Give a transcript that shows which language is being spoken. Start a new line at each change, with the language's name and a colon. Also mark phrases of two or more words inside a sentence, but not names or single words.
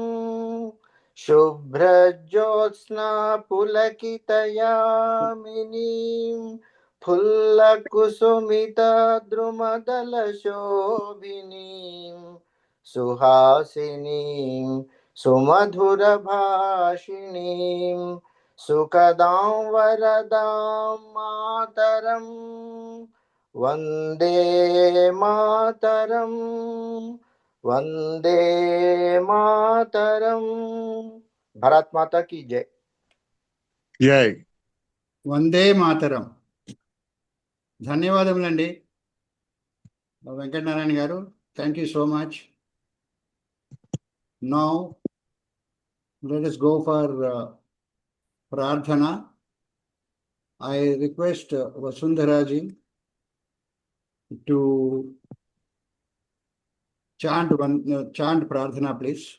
Bangla: শুভ্রজ্যোৎস্না পুলকিতযামিনীম্ ফুল্লকুসুমিত দ্রুমদল শোভিনীম্ সুহাসিনীম্ সুমধুর ভাষিণীম্ সুখদাং বরদাং মাতরম্ বন্দে Mataram. Vande Mataram.
Hindi: भारत माता की जय. Jai. Vande Mataram.
Telugu: Dhanyavadamulanడి. Venkatnarayan Garu,
English: thank you so much. Now, let us go for Prarthana. I request Vasundharaji to chant Prarthana, please.